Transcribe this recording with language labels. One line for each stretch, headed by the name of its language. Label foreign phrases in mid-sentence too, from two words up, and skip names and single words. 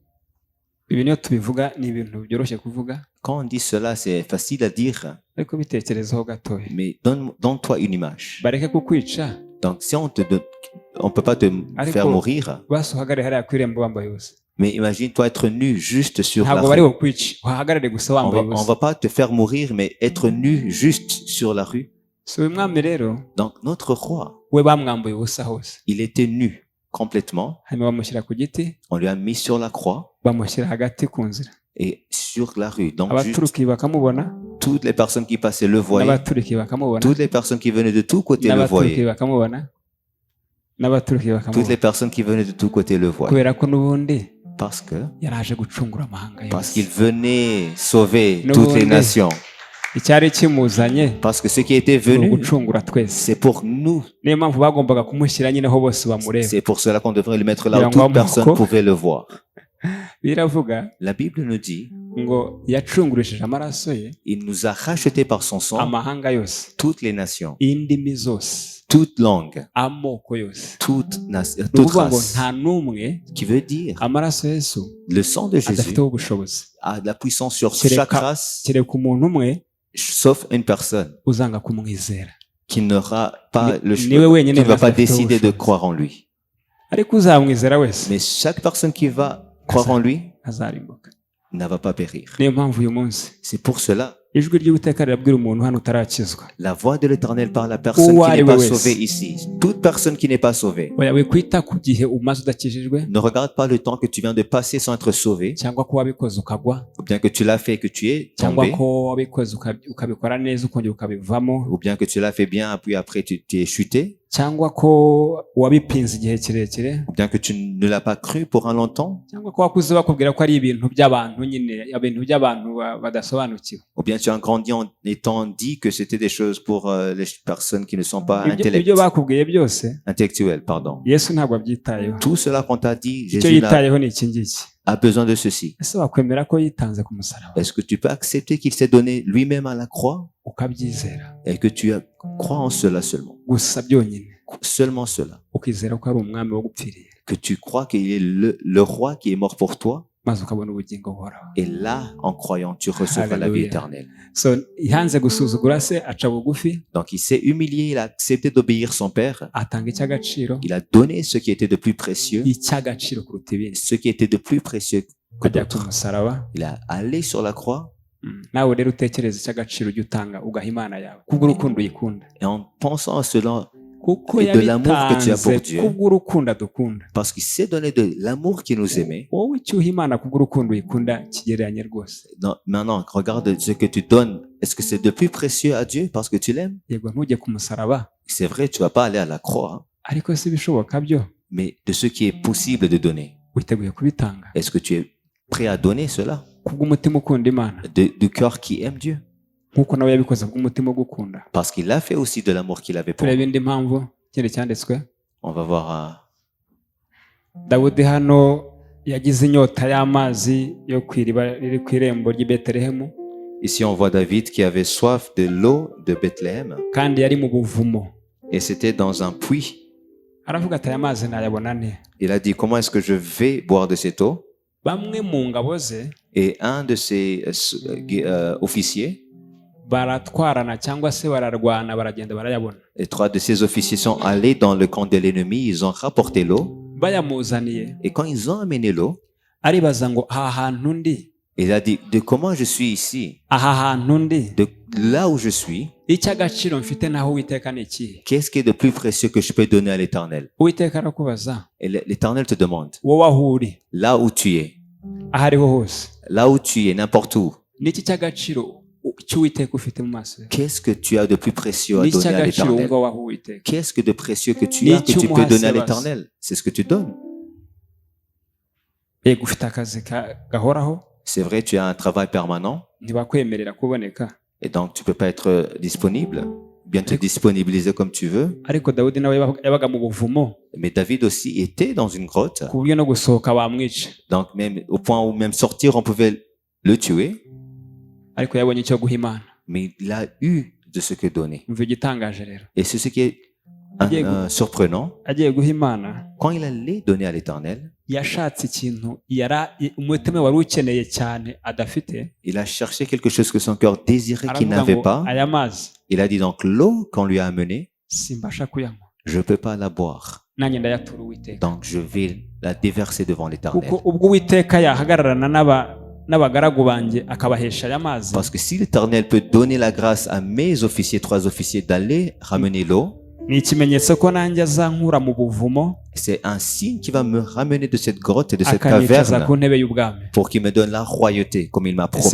French: Quand on dit cela, c'est facile à dire. Mais donne-toi une image. Donc si on ne peut pas te faire mourir, Mais imagine-toi être nu juste sur la
Kinyarwanda: ntabwo
French: rue.
Kinyarwanda: bari bukwice uhagarare gusa wambaye
French: On
Kinyarwanda: ubusa
French: va pas te faire mourir, mais être nu juste sur la rue.
Kinyarwanda: so uyu mwami rero
French: Donc notre roi,
Kinyarwanda: we bamwambuye ubusa hose
French: il était nu complètement.
Kinyarwanda: hanyuma bamushyira ku giti
French: On lui a mis sur la croix
Kinyarwanda: bamushyira hagati ku nzira
French: et sur la rue. Donc juste
Kinyarwanda: abaturuki bakamubona
French: toutes les personnes qui passaient le voyaient.
Kinyarwanda: n'abaturuki bakamubona
French: Toutes les personnes qui venaient de tous côtés le
Kinyarwanda: n'abaturuki
French: voyaient.
Kinyarwanda: bakamubona n'abaturuki
French: Toutes les
Kinyarwanda: bakamubona
French: personnes qui venaient de tous côtés le voyaient.
Kinyarwanda: kubera ko n'ubundi
French: Parce
Kinyarwanda: yaraje gucungura amahanga
French: parce
Kinyarwanda: yose
French: qu'il venait sauver
English: No
French: toutes les
English: wonder.
French: nations.
Kinyarwanda: icyari kimuzanye
French: Parce que ce qui était
Kinyarwanda: ni
French: venu,
Kinyarwanda: ugucungura twese
French: c'est pour nous.
Kinyarwanda: niyo mpamvu bagombaga kumushyira nyine aho bose bamureba
French: C'est pour cela qu'on devrait le mettre là où
Kinyarwanda: Kugira ngo
French: toute personne
Kinyarwanda: amoko-
French: pouvait le voir.
Kinyarwanda: biravuga
French: La Bible nous dit,
Kinyarwanda: ngo yacungurishije amaraso ye
French: il nous a rachetés par son sang
Kinyarwanda: amahanga yose
French: toutes les nations,
Kinyarwanda: indimi zose
French: toute langue,
Kinyarwanda: amoko yose
French: toute
Kinyarwanda: ni
French: toute
Kinyarwanda: ukuvuga ngo
French: race.
Kinyarwanda: nta n'umwe
French: Qui veut dire,
Kinyarwanda: amaraso ya yesu
French: le sang de Jésus
Kinyarwanda: adafiteho ubushobozi
French: a de la puissance sur
Kinyarwanda: Kereka-
French: chaque race,
Kinyarwanda: kereka umuntu umwe
French: sauf une personne
Kinyarwanda: uzanga kumwizera
French: qui n'aura pas le
Kinyarwanda: Niwe
French: choix,
Kinyarwanda: wenyine
French: qui ne va pas
Kinyarwanda: azafite
French: décider de
Kinyarwanda: ubushobozi.
French: croire en lui.
Kinyarwanda: ariko uzamwizera wese
French: Mais chaque personne qui va croire en lui
Kinyarwanda: azarimbuka
French: ne va pas périr.
Kinyarwanda: niyo mpamvu uyu munsi
French: C'est pour cela,
Kinyarwanda: ijwi ry'uwiteka rirabwira umuntu hano utarakizwa
French: la voix de l'Éternel parle à personne Ou qui n'est
Kinyarwanda: ari
French: pas
Kinyarwanda: we
French: sauvée
Kinyarwanda: wese.
French: ici. Toute personne qui n'est pas sauvée.
Kinyarwanda: oya wikwita ku gihe umaze udakijijwe
French: Ne regarde pas le temps que tu viens de passer sans être sauvé,
Kinyarwanda: cyangwa ko wabikoze ukagwa
French: ou bien que tu l'as fait et que tu es
Kinyarwanda: cyangwa
French: tombé,
Kinyarwanda: ko wabikoze ukabikora neza ukongera ukabivamo
French: ou bien que tu l'as fait bien, puis après tu es chuté,
Kinyarwanda: cyangwa ko wabipinze igihe kirekire
French: ou bien que tu ne l'as pas cru pour un longtemps,
Kinyarwanda: cyangwa ko wakuze bakubwira ko ari ibintu by'abantu nyine ibintu by'abantu badasobanukiwe
French: ou bien tu as grandi en étant dit que c'était des choses pour les personnes qui ne sont pas
Kinyarwanda: ibyo bakubwiye byose
French: intellectuelles. Pardon.
Kinyarwanda: yesu ntabwo abyitayeho
French: Tout cela qu'on t'a dit,
Kinyarwanda: icyo
French: Jésus
Kinyarwanda: yitayeho ni iki ngiki
French: a besoin de ceci.
Kinyarwanda: ese wakwemera ko yitanze ku musaraba
French: Est-ce que tu peux accepter qu'il s'est donné lui-même à la croix
Kinyarwanda: ukabyizera
French: et que tu crois en cela seulement?
Kinyarwanda: gusa byonyine
French: Seulement cela.
Kinyarwanda: ukizera ko ari umwami wagupfiriye
French: Que tu crois qu'il est le roi qui est mort pour toi.
Kinyarwanda: maze ukabona ubugingo buhoraho
French: Et là, en croyant, tu recevras la vie Alléluia. éternelle.
Kinyarwanda: so yanze gusuzugura se aca bugufi
French: Donc il s'est humilié, il a accepté d'obéir son père.
Kinyarwanda: atanga icy'agaciro
French: Il a donné ce qui était de plus précieux,
Kinyarwanda: icy'agaciro kuruta ibindi
French: ce qui était de plus précieux que
Kinyarwanda: ajya ku
French: d'autres.
Kinyarwanda: musaraba
French: Il a allé sur la croix
Kinyarwanda: nawe rero utekereza icy'agaciro ujya utanga ugaha imana yawe kubw'urukundo uyikunda
French: et en pensant à cela,
Kinyarwanda: kuko
French: Et de l'amour que tu as pour
Kinyarwanda: yabitanze
French: Dieu.
Kinyarwanda: kubw'urukundo adukunda
French: parce qu'il s'est donné de l'amour qu'il nous aimait.
Kinyarwanda: wowe icyo uha imana kubw'urukundo uyikunda kigereranye rwose
French: Non, maintenant, regarde ce que tu donnes. Est-ce que c'est de plus précieux à Dieu parce que tu l'aimes?
Kinyarwanda: yego ntujye ku musaraba
French: C'est vrai, tu vas pas aller à la croix, hein,
Kinyarwanda: ariko si ibishoboka byo
French: mais de ce qui est possible de donner.
Kinyarwanda: witeguye kubitanga
French: Est-ce que tu es prêt à donner cela?
Kinyarwanda: kubw'umutima ukunda imana
French: Du cœur qui aime Dieu?
Kinyarwanda: nk'uko nawe yabikoze kubw'umutima ugukunda
French: Parce qu'il a fait aussi de l'amour qu'il avait pour
Kinyarwanda: turebe
French: nous.
Kinyarwanda: indi mpamvu ikindi cyanditswe
French: On va voir.
Kinyarwanda: dawudi hano yagize inyota y'amazi yo ku iriba riri ku irembo ry'i betelehemu
French: Ici, on voit David qui avait soif de l'eau de Bethléem.
Kinyarwanda: kandi yari mu buvumo
French: Et c'était dans un puits.
Kinyarwanda: aravuga ati aya mazi nayabona nte
French: Il a dit, comment est-ce que je vais boire de cette eau?
Kinyarwanda: bamwe mu ngabo ze
French: Et un de ses officiers,
Kinyarwanda: baratwarana cyangwa se bararwana baragenda barayabona
French: et 3 de ses officiers sont allés dans le camp de l'ennemi. Ils ont rapporté l'eau.
Kinyarwanda: bayamuzaniye
French: Et quand ils ont amené l'eau,
Kinyarwanda: aribaza ngo aha hantu ndi
French: il a dit, de comment je suis ici,
Kinyarwanda: aha hantu ndi
French: de là où je suis,
Kinyarwanda: icy'agaciro mfite naho uwiteka ni ikihe
French: qu'est-ce qui est de plus précieux que je peux donner à l'Éternel?
Kinyarwanda: uwiteka arakubaza
French: Et l'Éternel te demande,
Kinyarwanda: wowe aho uri
French: là où tu es,
Kinyarwanda: aho ariho hose
French: là où tu es, n'importe où,
Kinyarwanda: niki cy'agaciro cy'uwiteka ufite mu maso ye
French: qu'est-ce que tu as de plus précieux à
Kinyarwanda: niki
French: donner à
Kinyarwanda: cy'agaciro
French: l'Éternel?
Kinyarwanda: wumva waha uwiteka
French: Qu'est-ce que de précieux que tu as que tu peux donner à l'Éternel? C'est ce que tu donnes.
Kinyarwanda: yego ufite akazi gahoraho
French: C'est vrai, tu as un travail permanent
Kinyarwanda: ntibakwemerera kuboneka
French: et donc tu peux pas être disponible, bien te disponibiliser comme tu veux.
Kinyarwanda: ariko dawudi nawe yabaga mu buvumo
French: Mais David aussi était dans une grotte,
Kinyarwanda: ku buryo no gusohoka bamwica
French: donc même au point où même sortir, on pouvait le tuer.
Kinyarwanda: ariko yabonye icyo guha imana
French: Mais il a eu de ce que donner.
Kinyarwanda: umva igitangaje rero
French: Et c'est ce qui est surprenant.
Kinyarwanda: agiye guha imana
French: Quand il allait donner à l'Éternel,
Kinyarwanda: yashatse ikintu umutima wari ukeneye cyane adafite
French: il a cherché quelque chose que son cœur désirait qu'il
Kinyarwanda: aravuga
French: n'avait
Kinyarwanda: ngo
French: pas.
Kinyarwanda: aya mazi
French: Il a dit donc l'eau qu'on lui a amenée,
Kinyarwanda: simbasha kuyanywa
French: je ne peux pas la boire. Donc je vais la déverser devant l'Éternel. Parce que si l'Éternel peut donner la grâce à mes officiers, 3 officiers, d'aller ramener l'eau, c'est un signe qui va me ramener de cette grotte et de cette caverne pour qu'il me donne la royauté comme il m'a promis.